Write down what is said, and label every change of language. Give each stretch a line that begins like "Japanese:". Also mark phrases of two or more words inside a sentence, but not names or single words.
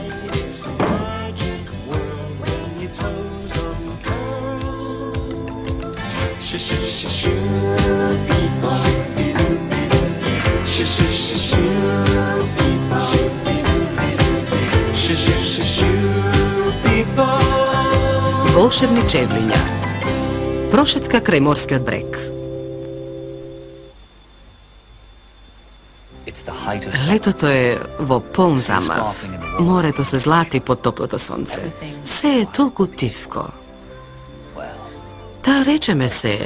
English: It's a magic world when your toes uncurl. Shoo people. Shoo people. Shoo people.
Macedonian: Волшебни чевлиња. Прошетка крај морскиот брег. Летото е во полн замав. Морето се злати под топлото сонце. Се е толку тивко. Та речеме се...